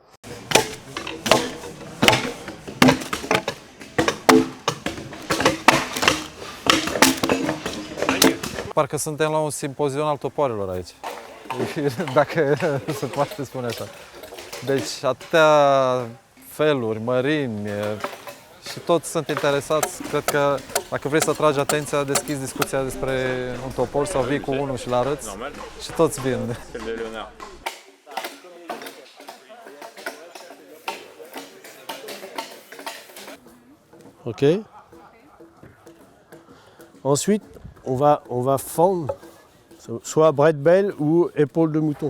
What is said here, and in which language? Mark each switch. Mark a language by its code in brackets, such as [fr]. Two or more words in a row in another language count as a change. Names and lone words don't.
[ro] Parcă suntem la un simpozion al topoarelor aici, dacă se poate spune așa. Deci atâtea feluri, mărimi și toți sunt interesați. Cred că dacă vrei să tragi atenția, deschizi discuția despre un topor sau vii cu unul și l-arăți și toți vin. Ok. [fr] Ensuite, on va fendre soit Breitbeil ou épaule de mouton.